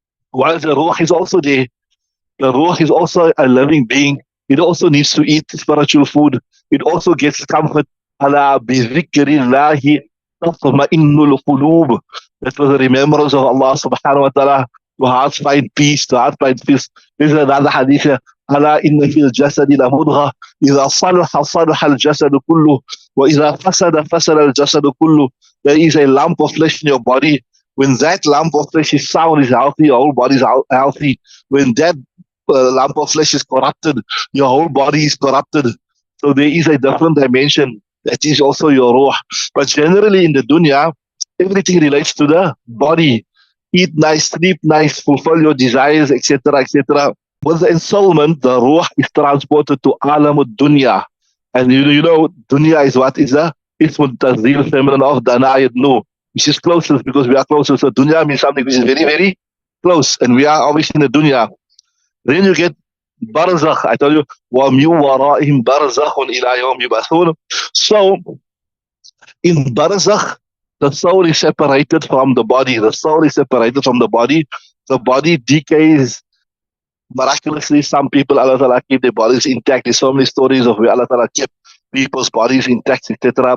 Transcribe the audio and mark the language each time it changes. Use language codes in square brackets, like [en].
[en] While the ruh is also there, the ruh is also a living being. It also needs to eat spiritual food. It also gets comfort. [ar] Ala bi dhikrillahi tatma'innul qulub. [en] That was the remembrance of Allah subhanahu wa ta'ala. To hearts find peace, to hearts find peace. This is another hadith. [ar] Ala inna fil jasadi la mudgha. إذا صلح صلح الجسد كله وإذا فسد فسد الجسد كله. [en] There is a lump of flesh in your body. When that lump of flesh is sound, is healthy, your whole body is healthy. When that lump of flesh is corrupted, your whole body is corrupted. So there is a different dimension that is also your ruh. But generally in the dunya, everything relates to the body. Eat nice, sleep nice, fulfill your desires, etc., etc. With the ensoulment, the ruh is transported to alam dunya. And you know, dunya is what is the ismul tazil feminine of danayat nu, which is closest because we are closest. So dunya means something which is very, very close. And we are obviously in the dunya. Then you get barzakh. I told you, [ar] وَمِن وَرَائِهِمْ بَرْزَخٌ إِلَى يَوْمِ يُبْعَثُونَ. [en] So in barzakh, the soul is separated from the body. The soul is separated from the body. The body decays miraculously. Some people, Allah Ta'ala keep their bodies intact. There's so many stories of where Allah Ta'ala kept people's bodies intact, etc.